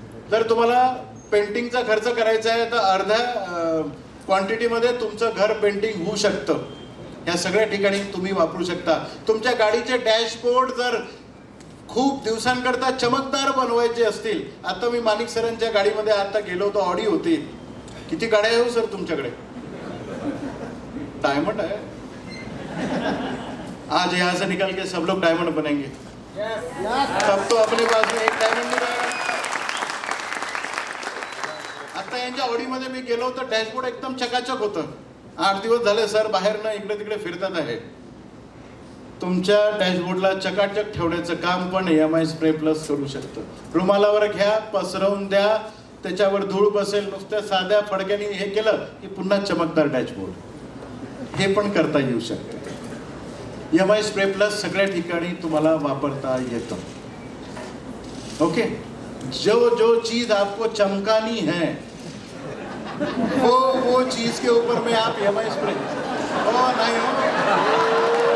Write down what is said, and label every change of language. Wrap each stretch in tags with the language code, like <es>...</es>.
<mr>जर तुम्हाला पेंटिंगचा खर्च करायचा आहे तर अर्ध्या क्वांटिटीमध्ये तुमचं घर पेंटिंग होऊ शकतं. या सगळ्या ठिकाणी तुम्ही वापरू शकता. तुमच्या गाडीचे डॅशबोर्ड जर खूप दिवसांकरता चमकदार बनवायचे असतील, आता मी माणिक सरांच्या गाडीमध्ये आता गेलो होतो, ऑडी होती. किती गाड्या आहे हो सर तुमच्याकडे? डायमंड आहे.</mr> <hi>आज यहाँ से निकल के सब लोग डायमंड बनेंगे. सब तो अपने पास में एक डायमंड नहीं रहेगा.</hi> <mr>आता यांच्या ऑडीमध्ये मी गेलो तर डॅशबोर्ड एकदम चकाचक होतं. 8 दिवस झाले सर बाहेरनं इकडे तिकडे फिरतात आहे. तुमच्या डॅशबोर्डला चकाचक ठेवण्याचं काम पण MI स्प्रे प्लस करू शकतं. रुमालावर घ्या, पसरवून द्या, त्याच्यावर धूळ बसेल, नुसत्या साध्या फडक्याने हे केलं की पुन्हा चमकदार डॅशबोर्ड, हे पण करता येऊ शकतं. MI स्प्रे प्लस सगळ्या ठिकाणी तुम्हाला वापरता येतं.</mr> <hi>ओके, जो जो चीज आपको चमकानी है वो चीज के ऊपर में आप MI स्प्रे, नहीं हो</hi>